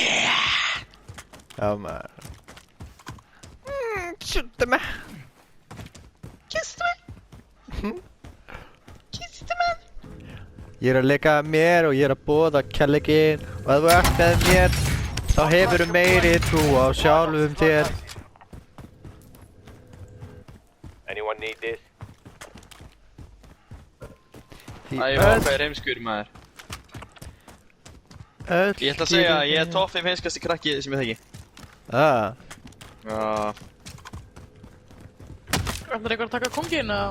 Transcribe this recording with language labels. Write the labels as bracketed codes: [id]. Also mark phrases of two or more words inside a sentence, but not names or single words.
[is] Já maður. Kjúta mig. Kysstu mig. Kysstu mig. Ég að leika mér og ég að boða kærleikinn. Og ef þú ert með mér, þá hefurðu meiri trú á sjálfum þér. [en] Anyone need this? [is] Æ, ég var hvað heimskur maður. Ég ætla að segja að ég topp 5 heimskasti krakki sem ég þekki. Já. Ætlar einhver að taka kongin eða?